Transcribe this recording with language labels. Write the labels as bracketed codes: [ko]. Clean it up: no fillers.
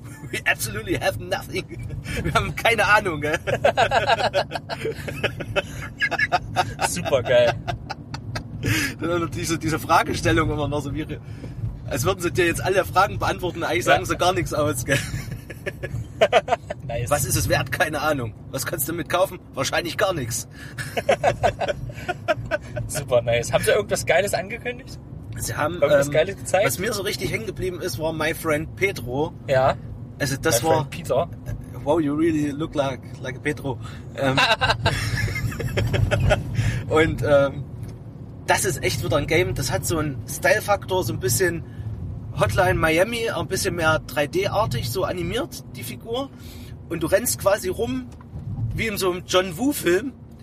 [en] We absolutely have nothing. [de] Wir haben keine Ahnung, gell? Super geil. Dann natürlich so diese Fragestellung immer noch so wie, als würden sie dir jetzt alle Fragen beantworten, eigentlich sagen sie gar nichts aus, gell? [en] Nice. [de] Was ist es wert? Keine Ahnung. Was kannst du damit kaufen? Wahrscheinlich gar nichts. Super nice. Haben sie irgendwas Geiles angekündigt? Sie haben irgendwas Geiles gezeigt? Was mir so richtig hängen geblieben ist, war My Friend Pedro. Ja. Also das My war. Friend Peter. [en] Wow, you really look like a Pedro. [de] Und das ist echt wieder ein Game. Das hat so einen Style-Faktor, so ein bisschen. Hotline Miami, ein bisschen mehr 3D-artig, so animiert, die Figur. Und du rennst quasi rum, wie in so einem John Woo-Film.